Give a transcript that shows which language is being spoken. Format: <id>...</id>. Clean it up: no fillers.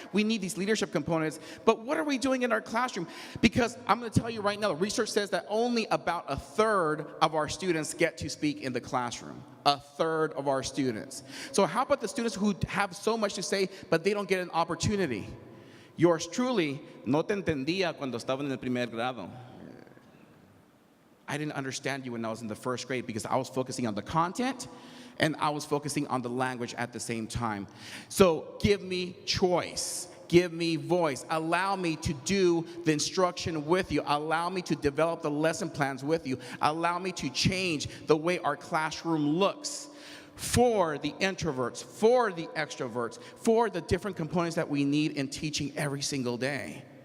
<en>We need these leadership components, but what are we doing in our classroom? Because I'm gonna tell you right now, the research says that only about 1/3 of our students get to speak in the classroom. 1/3 of our students. So how about the students who have so much to say, but they don't get an opportunity? Yours truly,</en> <es>no te entendía cuando estaba en el primer grado.</es> <en>I didn't understand you when I was in the first grade because I was focusing on the content and I was focusing on the language at the same time. So give me choice, give me voice, allow me to do the instruction with you, allow me to develop the lesson plans with you, allow me to change the way our classroom looks for the introverts, for the extroverts, for the different components that we need in teaching every single day.</en>